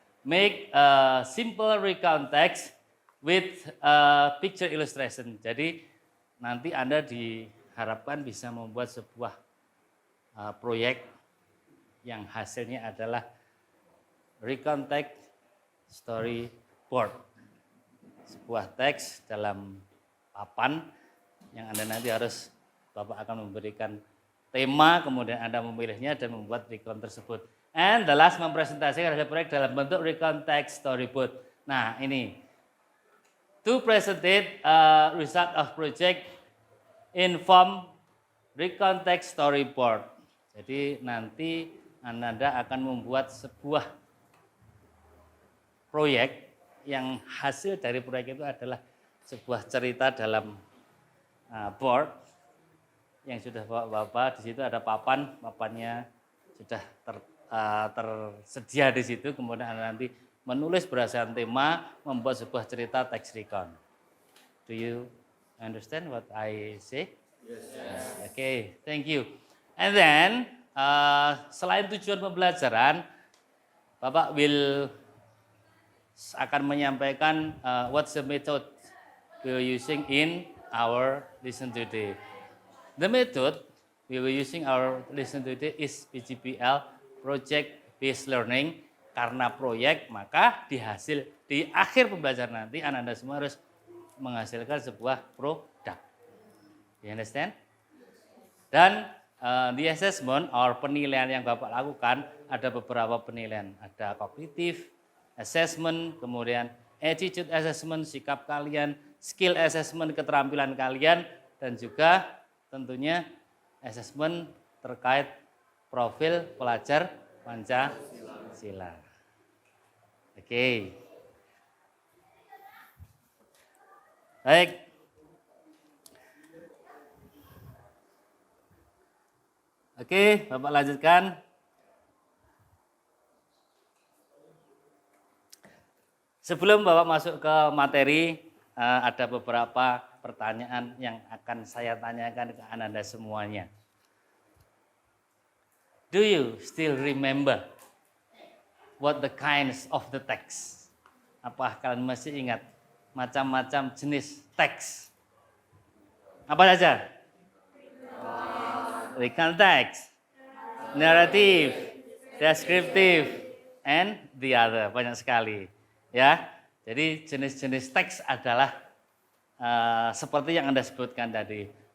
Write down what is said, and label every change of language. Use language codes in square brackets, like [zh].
[en] Make a simple recount text with a picture illustration. [id] Jadi nanti Anda diharapkan bisa membuat sebuah proyek yang hasilnya adalah recount text storyboard. Sebuah teks dalam papan yang Anda nanti harus, Bapak akan memberikan tema, kemudian Anda memilihnya dan membuat recount tersebut. [en] And the last, [id] mempresentasikan hasil proyek dalam bentuk recount text storyboard. Nah, ini [en] to presentate a result of project in form recount text storyboard. [id] Jadi nanti Anda akan membuat sebuah proyek yang hasil dari proyek itu adalah sebuah cerita dalam board yang sudah Bapak, di situ ada papannya sudah tersedia di situ, kemudian Anda nanti menulis berdasarkan tema, membuat sebuah cerita text recount. [en] Do you understand what I say? Yes. Okay, thank you. And then [id] selain tujuan pembelajaran, Bapak akan menyampaikan [en] what's the method we are using in our lesson today. The method we were using our lesson today is PGPL, Project Based Learning. [id] Karena proyek, maka di akhir pembelajaran nanti Anda semua harus menghasilkan sebuah produk. [en] You understand? [id] Dan [en] the assessment or [id] penilaian yang Bapak lakukan, ada beberapa penilaian. Ada kognitif assessment, kemudian attitude assessment, sikap kalian, skill assessment, keterampilan kalian, dan juga tentunya assessment terkait profil pelajar Pancasila. Oke. Baik. Oke, Bapak lanjutkan. Sebelum Bapak masuk ke materi, ada beberapa pertanyaan yang akan saya tanyakan ke Anda semuanya. [en] Do you still remember what the kinds of the text? [id] Apakah kalian masih ingat macam-macam jenis teks? Apa saja? [en] Recount text, narrative, descriptive, and the other. [id] Banyak sekali. Ya, jadi jenis-jenis teks adalah seperti yang Anda sebutkan tadi.